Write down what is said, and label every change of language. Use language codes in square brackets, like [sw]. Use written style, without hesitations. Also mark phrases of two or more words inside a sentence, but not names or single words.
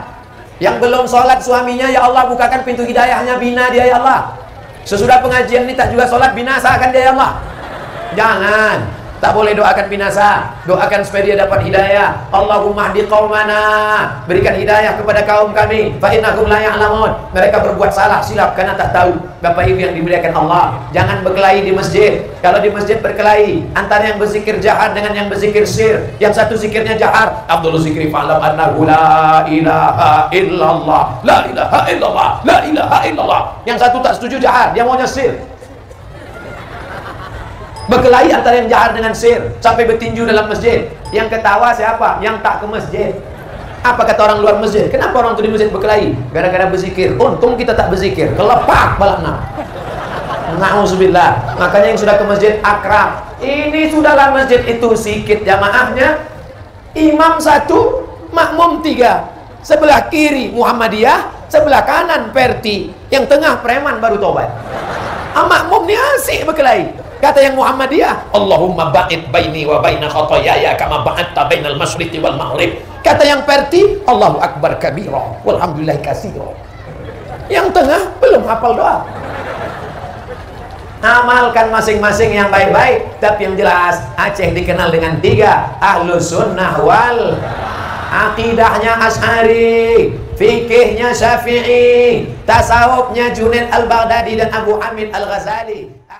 [id] Yang belum sholat suaminya, [ar] يا الله [id] bukakan pintu hidayahnya, bina dia [ar] يا الله. [id] Sesudah pengajian ini tak juga sholat, binasakan dia [ar] يا الله. [id] Jangan, tak boleh doakan binasa, doakan supaya dia dapat hidayah. [ar] اللهم اهد قومنا, [id] berikan hidayah kepada kaum kami. [ar] فإنهم لا يعلمون, [id] mereka berbuat salah silap karena tak tahu. Bapak ibu yang dimuliakan Allah, jangan berkelahi di masjid. Kalau di masjid berkelahi antara yang berzikir jahar dengan yang berzikir sir. Yang satu zikirnya jahar, [ar] عبد الذكر فاعلم أنه لا إله إلا الله، لا إله إلا الله، لا إله إلا الله. [id] Yang satu tak setuju jahar, dia maunya sir. Berkelahi antara yang jahar dengan sir, sampai bertinju dalam masjid. Yang ketawa siapa? Yang tak ke masjid. Apa kata orang luar masjid? Kenapa orang itu di masjid berkelahi? Gara-gara berzikir. Untung kita tak berzikir, kelepak balakna. [ar] نعوذ بالله. [id] Makanya yang sudah ke masjid akrab. Ini sudahlah masjid itu sikit jamaahnya. Imam 1, makmum 3. Sebelah kiri Muhammadiyah, sebelah kanan Perti, yang tengah preman baru tobat. Makmum ni asik berkelahi. Kata yang Muhammadiyah, [ar] اللهم باعد بيني وبين خطاياي كما باعدت بين المشرق والمغرب. [id] Kata yang Perti, [ar] الله أكبر كبيرا والحمد لله كثيرا. [id] Yang tengah belum hafal doa. Amalkan masing-masing yang baik-baik. Tapi yang jelas Aceh dikenal dengan 3, Ahlus Sunnah wal Aqidahnya Asy'ari, fikihnya Syafi'i, tasawufnya Junaid al-Baghdadi dan Abu Hamid al-Ghazali.